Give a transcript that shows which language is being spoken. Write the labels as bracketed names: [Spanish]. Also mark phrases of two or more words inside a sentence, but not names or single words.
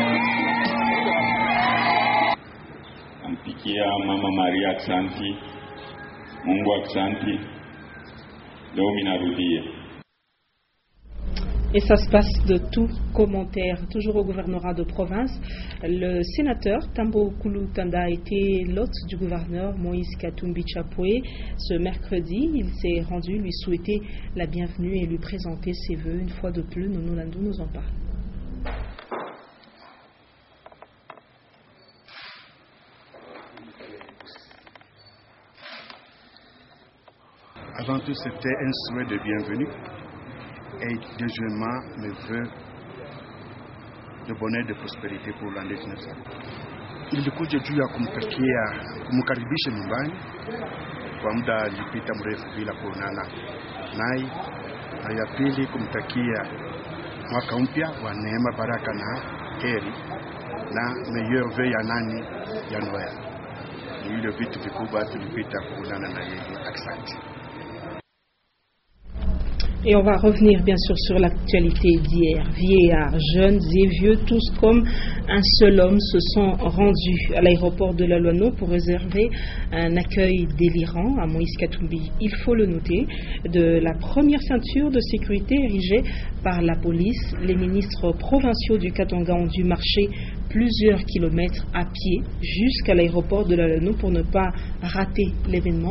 [Swahili] Mama Maria Xanti Mungu akusanti. Leo minarudia. [French] Et ça se passe de tout commentaire. Toujours au gouvernorat de province, le sénateur Tambo Kulu Tanda a été l'hôte du gouverneur Moïse Katumbi Chapwe. Ce mercredi, il s'est rendu lui souhaiter la bienvenue et lui présenter ses vœux. Une fois de plus, Nono Landou nous en parle. Avant tout, c'était un souhait de bienvenue. Et deuxièmement, mes vœux de bonheur et de prospérité pour l'année 1900. [Swahili] Nilikuja juu ya kumkaribisha nyumbani kwa muda ulipita mrefu bila kuonana naye, na ya pili kumtakia mwaka mpya wa neema, baraka na heri na [French] meilleur vœu [Swahili] ya nani ya Noel. Ni ile vitu vikubwa tulipita kuonana na yeye. Asante. [French] Et on va revenir bien sûr sur l'actualité d'hier. Vieillards, jeunes et vieux, tous comme un seul homme se sont rendus à l'aéroport de la Loano pour réserver un accueil délirant à Moïse Katumbi. Il faut le noter, de la première ceinture de sécurité érigée par la police, les ministres provinciaux du Katanga ont dû marcher plusieurs kilomètres à pied jusqu'à l'aéroport de la Loano pour ne pas rater l'événement.